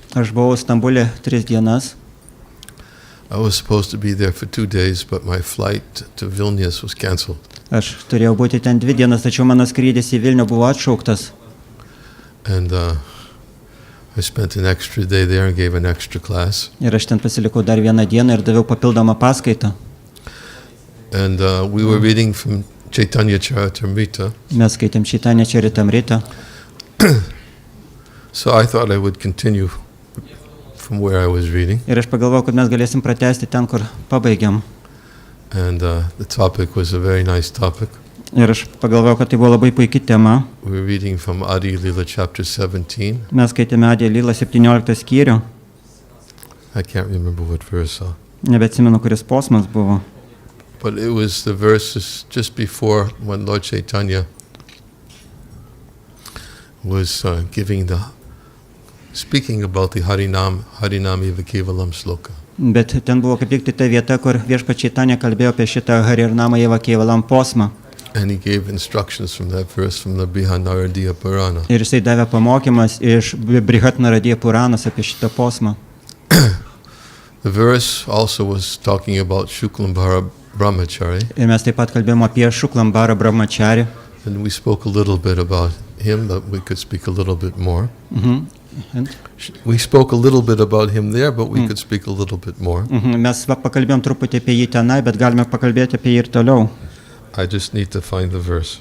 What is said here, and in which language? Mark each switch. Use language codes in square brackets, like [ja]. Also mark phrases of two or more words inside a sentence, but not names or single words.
[lt] Aš buvau Stambulė 3 dienas. [en] I was supposed to be there for 2 days, but my flight to Vilnius was cancelled. [lt] Aš turėjau būti ten 2 dienas, tačiau mano skrydis į Vilnių buvo atšauktas. [en] And I spent an extra day there and gave an extra class. [lt] Ir aš ten pasilikau dar 1 dieną ir daviau papildomą paskaitą. [en] And we were reading from Chaitanya Charitamrita. [lt] Mes skaitėm Chaitanya Charitamrita. [en] So I thought I would continue from where I was reading. [lt] Ir aš pagalvojau, kad mes galėsim pratęsti ten, kur pabaigiam. [en] And the topic was a very nice topic. [lt] Ir aš pagalvojau, kad tai buvo labai puikia tema. [en] We were reading from Adi Lila chapter 17. [lt] Mes skaitėme Adi Lila 17 skyrių. [en] I can't remember what verse. [lt] Nebeatsimenu, kuris posmas buvo. [en] But it was the verses just before when Lord Chaitanya was speaking about the Harinami Vakevalam sloka. [lt] Bet ten buvo kaip tik ta vieta, kur viešpats Chaitanya kalbėjo apie šitą Harinamą Vakevalam posmą. [en] And he gave instructions from that verse from the Brihanaradiya Purana. [lt] Ir jisai davė pamokymas iš Brihat Naradiya Puranos apie šitą posmą. [en] The verse also was talking about Shuklambhara Brahmachari, [lt] Ir mes taip pat kalbėjome apie Šuklambarą Brahmacharį. [en] and we spoke a little bit about him, but we could speak a little bit more. And? We spoke a little bit about him there, but we could speak a little bit more. [lt] Mes pakalbėjom truputį apie jį tenai, bet galime pakalbėti apie jį ir toliau. [en] I just need to find the verse.